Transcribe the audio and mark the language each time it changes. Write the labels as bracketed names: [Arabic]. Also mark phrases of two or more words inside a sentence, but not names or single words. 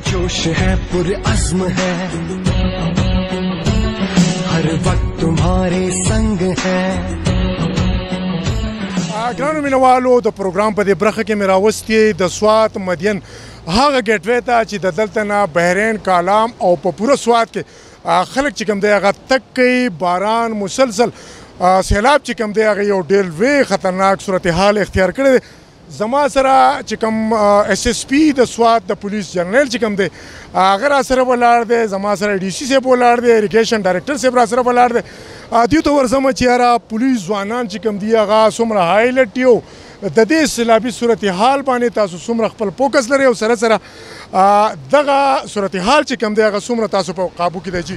[Hindi] पुरजोश है पुरअज़्म है हर वक्त तुम्हारे संग है [Pashto] ګرانو مینوالو د پروګرام په دې برخه کې مې راوستې د سوات مدین هغه ګیټوی ته چې د دلته نه بحرین کالام او په پوره سوات کې خلک چې کوم دی هغه تک کوي باران مسلسل سیلاب چې کوم دی هغه یو ډېر لوی خطرناک صورتحال اختیار کړی دی زما سره چې کوم اس اس پی د سوات د پولیس جنرال چې کوم دی هغه را سره ولاړ دی زما سره ډي سي صاحب ولاړ دی [English] irrigation director [Pashto] صاحب را سره ولاړ دی دیو ته ورځم چې یاره پولیس ځوانان چې کوم دي هغه څومره هایلایټ یو د دې سیلابي صورتحال باندې تاسو څومره خپل فوکس لرئ او سره سره دغه صورتحال چې کوم دی هغه څومره تاسو په قابو کې دی